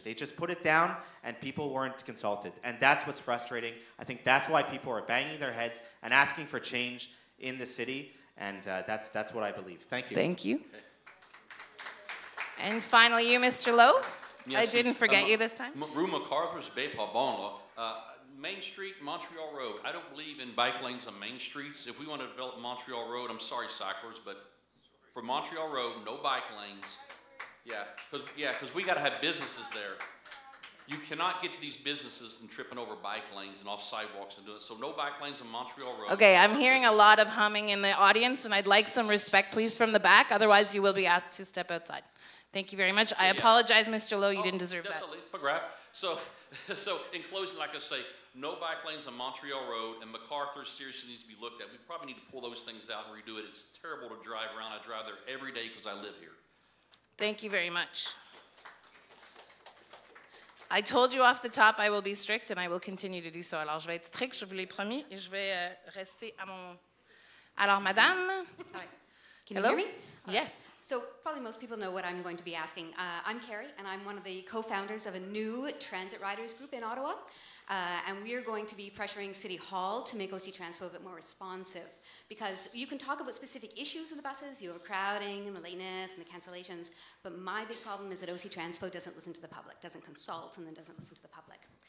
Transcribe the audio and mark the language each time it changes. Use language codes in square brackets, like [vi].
[en] They just put it down, and people weren't consulted, and that's what's frustrating. I think that's why people are banging their heads and asking for change in the city, and that's what I believe. Thank you. Thank you. And finally, you, Mr. Lowe. Yes, I didn't forget you this time. [fr] Rue MacArthur's bien pas bon, là. [en] Main Street, Montreal Road. I don't believe in bike lanes on main streets. If we want to develop Montreal Road, I'm sorry, cyclers, but for Montreal Road, no bike lanes. Yeah, because we got to have businesses there. You cannot get to these businesses and tripping over bike lanes and off sidewalks and do it. So no bike lanes on Montreal Road. Okay, I'm hearing a lot of humming in the audience, and I'd like some respect, please, from the back. Otherwise, you will be asked to step outside. Thank you very much. I apologize, Mr. Lowe. You didn't deserve that. So in closing, like I say, no bike lanes on Montreal Road, and MacArthur seriously needs to be looked at. We probably need to pull those things out and redo it. It's terrible to drive around. I drive there every day because I live here. Thank you very much. I told you off the top I will be strict, and I will continue to do so. [fr] Alors, je vais être strict, je vous l'ai promis, et je vais rester à mon... Alors, madame... [en] Hi. Can Hello? you hear me? Yes. So probably most people know what I'm going to be asking. I'm Carrie, and I'm one of the co-founders of a new transit riders group in Ottawa. And we are going to be pressuring City Hall to make OC Transpo a bit more responsive. Because you can talk about specific issues in the buses, the overcrowding and the lateness and the cancellations, but my big problem is that OC Transpo doesn't listen to the public, doesn't consult, and then doesn't listen to the public.